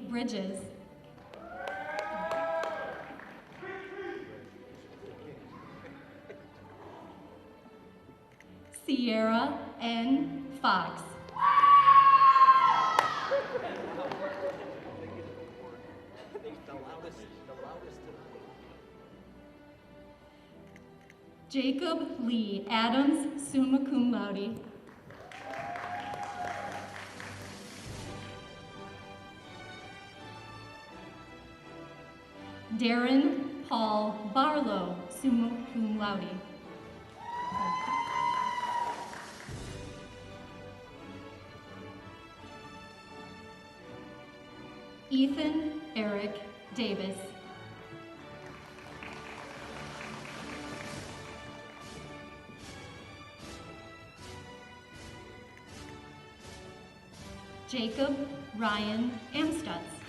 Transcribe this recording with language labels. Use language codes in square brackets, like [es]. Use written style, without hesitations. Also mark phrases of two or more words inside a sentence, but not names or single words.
[en] Bridges, Sierra N. Fox, Jacob Lee Adams, [la] summa cum laude. [en] Darren Paul Barlow, [la] summa cum laude. [en] Ethan Eric Davis, Jacob Ryan Amstutz,